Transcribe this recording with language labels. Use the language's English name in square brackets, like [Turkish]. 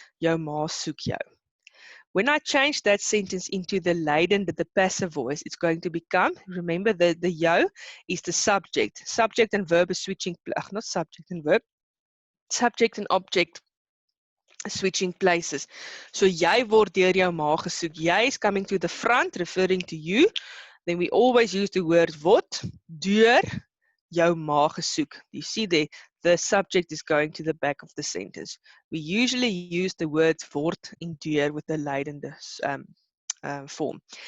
[Afrikaans] Jou ma soek jou. [English] When I change that sentence into the leidende, the passive voice, it's going to become, remember the jou is the subject. Subject and verb is switching, not subject and verb, subject and object switching places. [Afrikaans] So jy word deur jou ma gesoek. [English] Jy is coming to the front, referring to you. Then we always use the word word, [Afrikaans] deur jou ma gesoek. [English] You see there, the subject is going to the back of the sentence. We usually use the words word and deur with the leidende form.